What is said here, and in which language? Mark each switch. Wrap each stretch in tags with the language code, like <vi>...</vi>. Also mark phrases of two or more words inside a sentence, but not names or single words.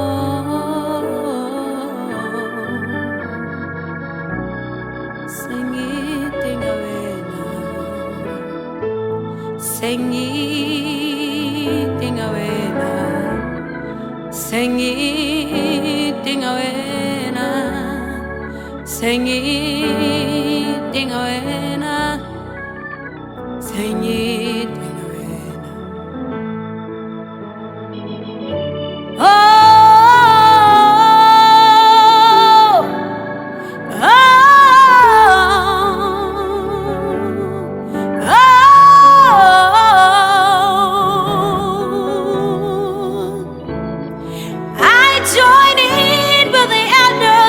<ss>sengidinga wena, sengidinga wena, sengidinga wena, sengidinga wena, sengidinga wena.</ss> <en>Oh, oh, oh, I join in with the elders.</en>